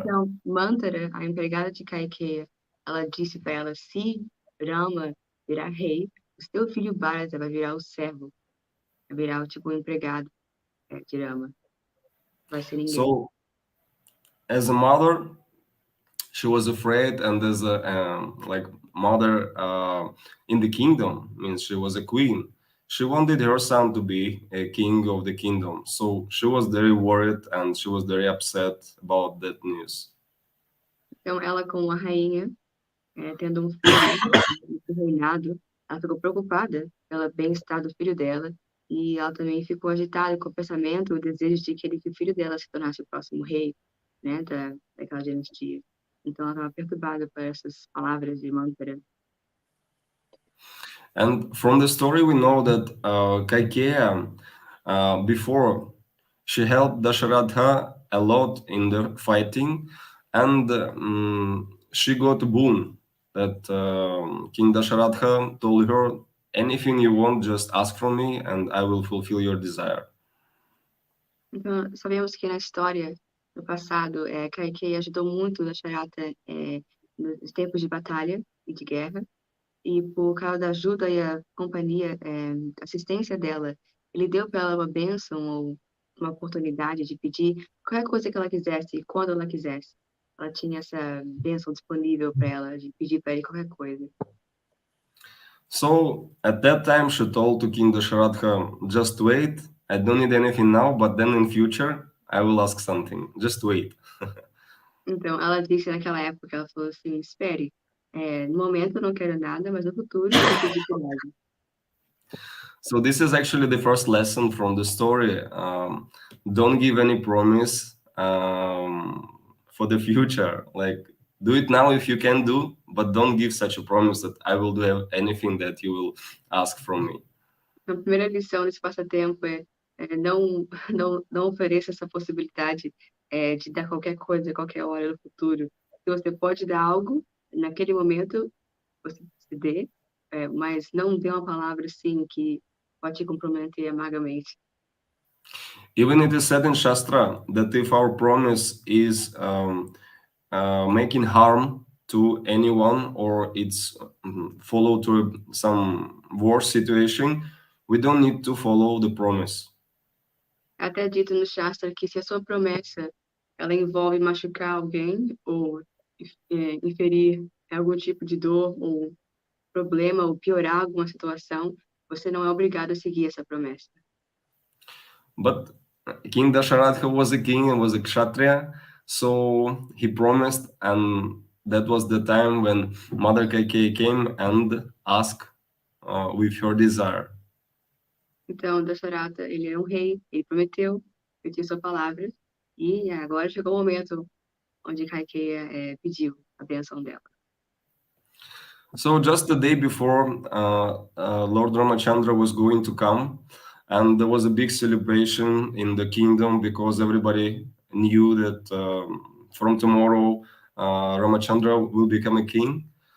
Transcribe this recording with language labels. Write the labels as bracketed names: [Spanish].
[Portuguese] Então, Mantara, a empregada de Kaikeya, ela disse para ela, se Rama virar rei, o seu filho Bharata vai virar o servo, vai virar o empregado de Rama. Vai ser ninguém. [English] So, as a mother, she was afraid, and as a mother in the kingdom, means she was a queen. She wanted her son to be a king of the kingdom. So she was very worried and she was very upset about that news. [Portuguese] Então, ela, como a rainha, tendo um filho reinado, ela ficou preocupada pelo bem-estar do filho dela e ela também ficou agitada com o pensamento, o desejo de que o filho dela se tornasse o próximo rei, né, daquela dinastia. Então, ela estava perturbada por essas palavras de Mantara. [English] And from the story, we know that Kaikeya, before, she helped Dasharatha a lot in the fighting, and she got a boon that King Dasharatha told her, anything you want, just ask from me, and I will fulfill your desire. [Portuguese] Então, sabemos que na história, no passado, Kaikeyi ajudou muito Dasharatha nos tempos de batalha e de guerra, e por causa da ajuda e a companhia, assistência dela, ele deu para ela uma bênção ou uma oportunidade de pedir qualquer coisa que ela quisesse, quando ela quisesse. Ela tinha essa bênção disponível para ela, de pedir para ele qualquer coisa. [English] So, at that time, she told to King Dasharatha, just wait, I don't need anything now, but then in future, I will ask something. Just wait. [Portuguese] Então, ela disse naquela época, ela falou assim, espere, no momento eu não quero nada, mas no futuro eu vou pedir por algo. [English] So this is actually the first lesson from the story. Don't give any promise for the future. Like, do it now if you can do, but don't give such a promise that I will do anything that you will ask from me. [Portuguese] A primeira lição desse passatempo não ofereça essa possibilidade de dar qualquer coisa, qualquer hora no futuro. Se você pode dar algo, naquele momento você ceder, mas não dê uma palavra assim que pode te comprometer amargamente. [English] Even it is said in Shastra that if our promise is making harm to anyone or it's follow to some worse situation, we don't need to follow the promise. [Portuguese] É até dito no Shastra que se a sua promessa ela envolve machucar alguém ou inferir algum tipo de dor ou problema ou piorar alguma situação, você não é obrigado a seguir essa promessa. [English] But King Dasharatha was a king and was a kshatriya, so he promised, and that was the time when Mother Kaikeyi came and asked with her desire. [Portuguese] Então, Dasharatha, ele é um rei, ele prometeu, pediu sua palavra, e agora chegou o momento onde Kaikeyi pediu a bênção dela. [English] So just the day before, Lord Ramachandra was going to come, and there was a big celebration in the kingdom because everybody knew that from tomorrow Ramachandra will become a king.